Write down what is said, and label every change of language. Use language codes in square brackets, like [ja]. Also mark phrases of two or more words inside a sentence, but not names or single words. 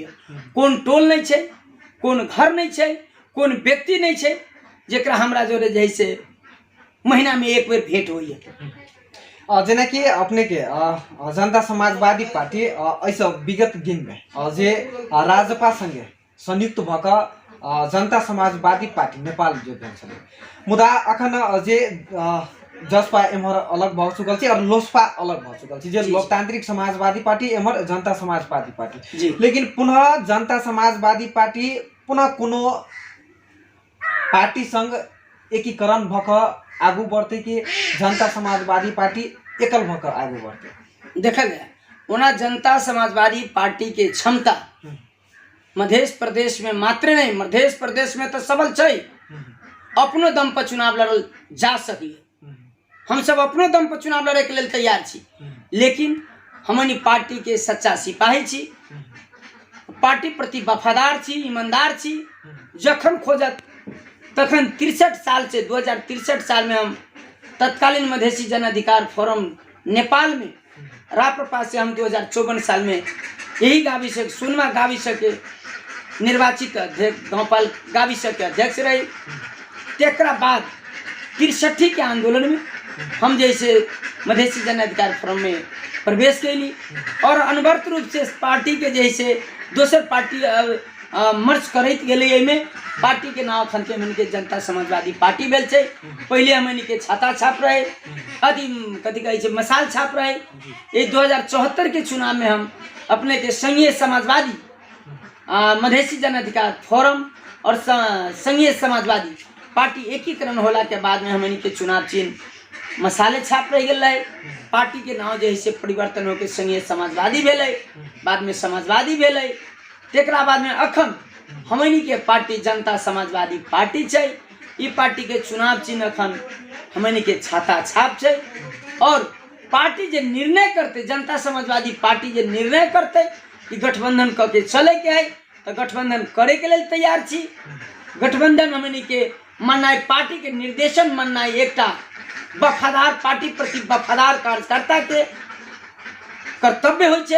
[mai] कौन टोल नहीं छे, कौन घर नहीं छे, कौन व्यक्ति नहीं छे जेकरा हमरा जोरे जैसे महीना में 1 बेर भेंट होइए। जेना कि अपने के जनता समाजवादी पार्टी ऐसा विगत दिन में जे राजपा संगे संयुक्त भक जनता समाजवादी पार्टी नेपाल जोड़ने छे, मुदा अखन जे जसपा एमहर अलग भ चुकल छे और लोसपा अलग भ चुकल छे, जे लोकतांत्रिक समाजवादी पार्टी एमहर जनता समाजवादी पार्टी। लेकिन पुनः जनता समाजवादी पार्टी पुनः कोनो पार्टी संग एकीकरण भक आगू बढ़ते कि जनता समाजवादी पार्टी एकल भक आगू बढ़ते? देखल जाए ओना जनता समाजवादी पार्टी के क्षमता मध्य प्रदेश में मात्र नहीं, मध्य प्रदेश में तो सबल छै, अपनो दम पर चुनाव लड़ल जा सकिए। हम सब अपनो दम पर चुनाव लड़े के लिए तैयार छी, लेकिन हमनी पार्टी के सच्चा सिपाही छी, पार्टी प्रति वफादार छी, ईमानदार छी। जखन खोजत तखन 63 साल से 2063 साल में हम तत्कालीन मधेसी जन अधिकार फोरम नेपाल में राप्रपा से हम 2054 साल में यही गाविस सोनमा गाविस के निर्वाचित अध्यक्ष गाउँपाल गाविस के अध्यक्ष रहे। तेकरा बाद 63 के आंदोलन में हम जैसे मधेसी जन अधिकार फोरम में प्रवेश कैली और अनवरत रूप से पार्टी के जैसे दोसर पार्टी मर्ज करैत गेलै। एहिमे पार्टी के नाम अखन के हमन के जनता समाजवादी पार्टी भेल छै। पहले हमन के छाता छाप रहे, अथी कथी कहै छै मसाल छाप रहे। ये 2074 के चुनाव में हम अपने के संघीय समाजवादी मधेसी जन अधिकार फोरम और संघीय समाजवादी पार्टी एकीकरण होला के बाद में हमन के चुनाव चिन्ह मसाले छाप रह गए। पार्टी के नाम जैसे परिवर्तन होकर संघीय समाजवादी भेलै, बाद में समाजवादी भेलै। तेकरा बाद में अखन हमनी के पार्टी जनता समाजवादी पार्टी छै। ई पार्टी के चुनाव चिन्ह अखन हमनी के छाता छाप छै। और पार्टी जे निर्णय करते, जनता समाजवादी पार्टी जे निर्णय करते कि गठबंधन क के चले के है तो गठबंधन करे के लिए तैयार छी। गठबंधन हमनी के मानना है, पार्टी के निर्देशन मानना है। एकटा वफादार पार्टी प्रति वफादार कार्यकर्ता के कर्तव्य हो छै।